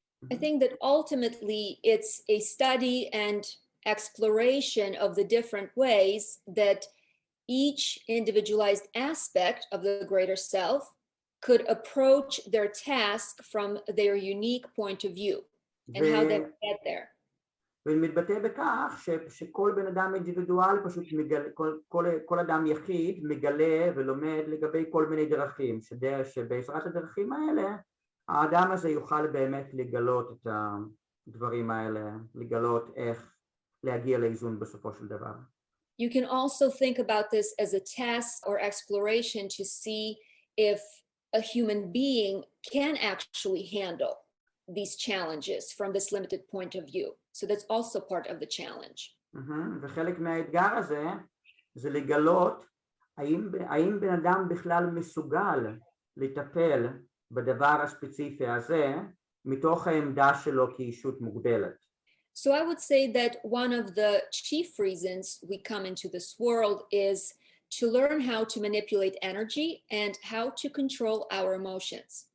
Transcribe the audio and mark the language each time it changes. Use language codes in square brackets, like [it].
[en] I think that ultimately it's a study and exploration of the different ways that each individualized aspect of the greater self could approach their task from their unique point of view and how they get there. [he] ומתבטא בכך שכל בן אדם אינדיבידואל פשוט מגלה, כל אדם יחיד מגלה ולומד לגבי כל מיני דרכים, שבעזרת הדרכים האלה האדם הזה יוכל באמת לגלות את הדברים האלה, לגלות איך להגיע לאיזון בסופו של דבר. [en] You can also think about this as a test or exploration to see if a human being can actually handle these challenges from this limited point of view. So that's also part of the challenge. [he] וחלק מהאתגר הזה זה לגלות האם בן אדם בכלל מסוגל לטפל בדבר הספציפי הזה מתוך העמדה שלו כאישות מוגבלת. [en] So I would say that one of the chief reasons we come into this world is to learn how to manipulate energy and how to control our emotions.